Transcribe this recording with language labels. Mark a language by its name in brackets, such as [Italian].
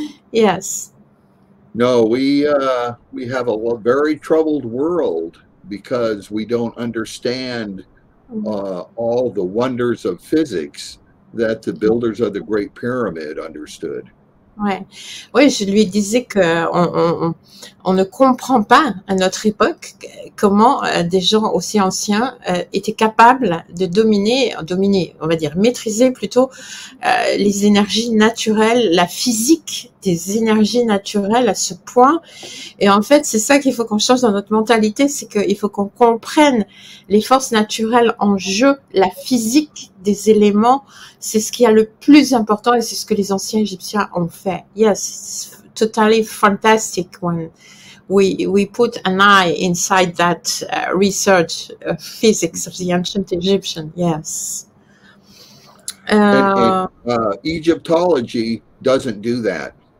[English] Yes. No, we have a very troubled world because we don't understand all the wonders of physics that the builders of the Great Pyramid understood. [French] Ouais. Oui, je lui disais que on ne comprend pas à notre époque comment des gens aussi anciens étaient capables de dominer, on va dire, maîtriser plutôt les énergies naturelles, la physique des énergies naturelles à ce point. Et en fait, c'est ça qu'il faut qu'on change dans notre mentalité, c'est qu'il faut qu'on comprenne les forces naturelles en jeu, la physique des éléments. C'est ce qui est le plus important et c'est ce que les anciens Égyptiens ont fait. [English] Yes, it's totally fantastic when we put an eye inside that research physics of the ancient Egyptian. Yes. And Egyptology doesn't do that.